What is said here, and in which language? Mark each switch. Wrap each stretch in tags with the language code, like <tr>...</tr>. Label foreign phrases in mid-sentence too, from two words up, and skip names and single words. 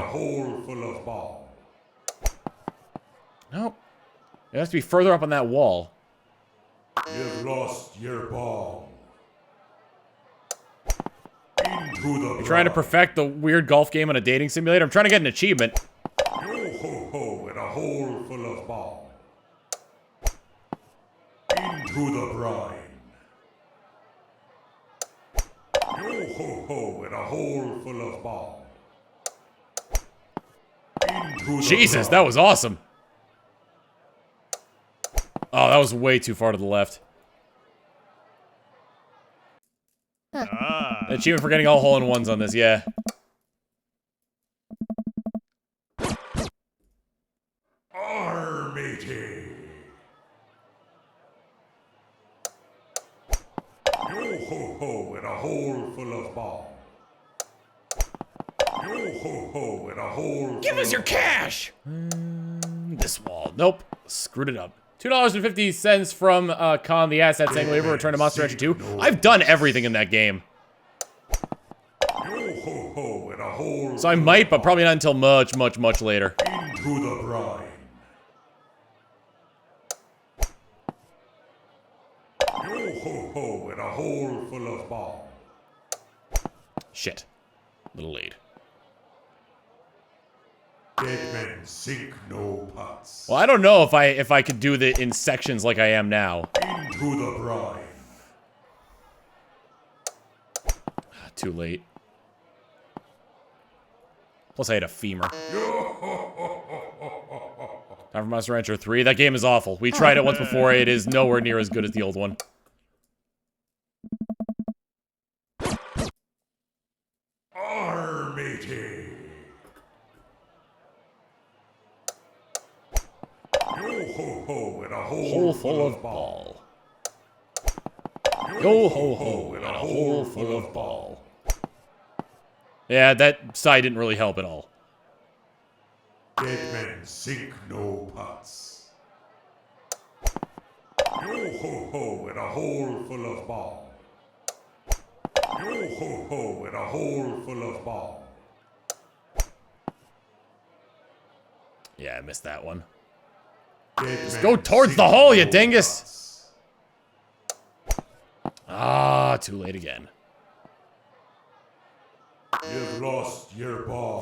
<en>A hole full of balm. Nope. It has to be further up on that wall. You've lost your ball. Into the You're trying to perfect the weird golf game on a dating simulator? I'm trying to get an achievement. Yo ho ho in a hole full of balm. Into the brine. Yo ho ho in a hole full of balm. Into the Jesus, brine. that was awesome. Oh, that was way too far to the left. Achievement for getting all hole-in-ones on this, yeah. Armatey. Yo-ho-ho in a hole full of balls. Yo-ho-ho in a hole Give us your cash! This wall. Nope. Screwed it up. $2.50 from Con the Asset saying we ever return to Monster Rancher 2. I've done everything in that game. Yo-ho-ho in a hole So I might, but probably not until much, much, much later. into the brine. Yo-ho-ho in a hole full of balls. Shit. Little late. Dead men sink no pots. Well, I don't know if I could do it in sections like I am now. Into the brine. Too late. Plus I had a femur. Time for Monster Rancher 3. That game is awful. We tried it once before. It is nowhere near as good as the old one. Armatey. Yo-ho-ho in a Hole full of ball. Yo ho ho in a hole full of ball. Yeah, that side didn't really help at all. Dead men sink no pots. Yo-ho-ho in a hole full of ball. Yo-ho-ho in a hole full of ball. Yeah, I missed that one. Just go towards the hole, you dingus. Ah, too late again. You've lost your ball.</en>